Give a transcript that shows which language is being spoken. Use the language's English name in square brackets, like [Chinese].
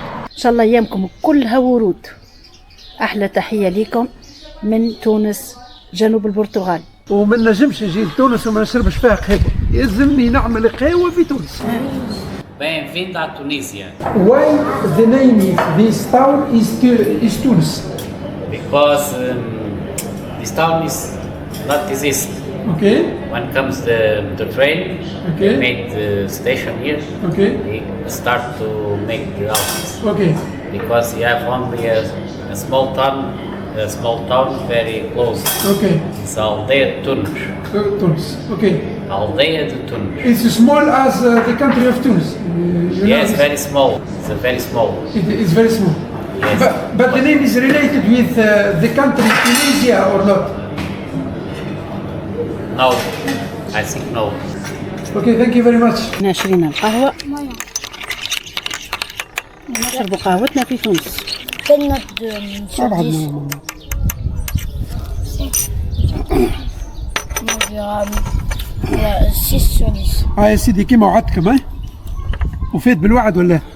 [Arabic] ان شاء الله ايامكم كلها ورود. احلى تحيه ليكم من تونس جنوب البرتغال. وما نجمش نجي لتونس وما نشربش فيها قهوه، يلزمني نعمل قهوه في تونس. [Portuguese] Bem-vindo à Tunísia. [English] Why the name of this town is Tunis? Because this town is not exist. Okay. When comes the train, Okay. they made the station here. Okay. They start to make the houses. Okay. Because you have only a small town very close. Okay. It's Aldeia de Tunis. Tunis. Okay. Aldeia de Tunis. It's as small as the country of Tunis. You Yes, know, very small. It's very small. it's very small. Yes. But the name is related with the country Tunisia or not? No, I think no. Okay, thank you very much. [Arabic] احنا شرينا القهوة، نشربوا قهوتنا في تونس. [French] Quelle note de sur 10? Moi je dirais 6 sur 10. [Arabic] يا سيدي كيما وعدتكم وفيت بالوعد ولا؟